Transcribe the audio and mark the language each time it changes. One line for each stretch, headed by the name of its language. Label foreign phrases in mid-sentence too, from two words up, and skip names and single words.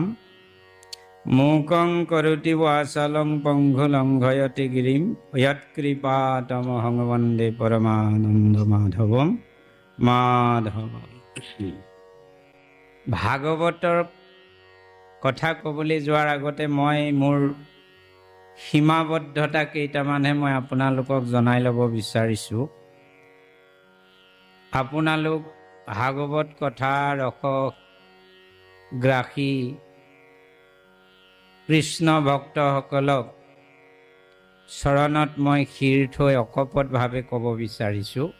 Sanskrit: मूकं करोति वाचालं पङ्गुलङ्घयति गिरिं यत्कृपातमहं वन्दे परमानन्दमाधवं माधवम्।
Assamese: ভাগৱতৰ কথা কবলে जोৱাৰ আগতে মই মোৰ সীমাবদ্ধতা কেইটামানহে মই আপোনালোকক জনাই ল'ব বিচাৰিছোঁ। আপোনালোক ভাগৱত কথা ৰসগ্ৰাসী কৃষ্ণ ভক্তসকলক চৰণত মই শিৰ থৈ অকপটভাৱে ক'ব বিচাৰিছোঁ।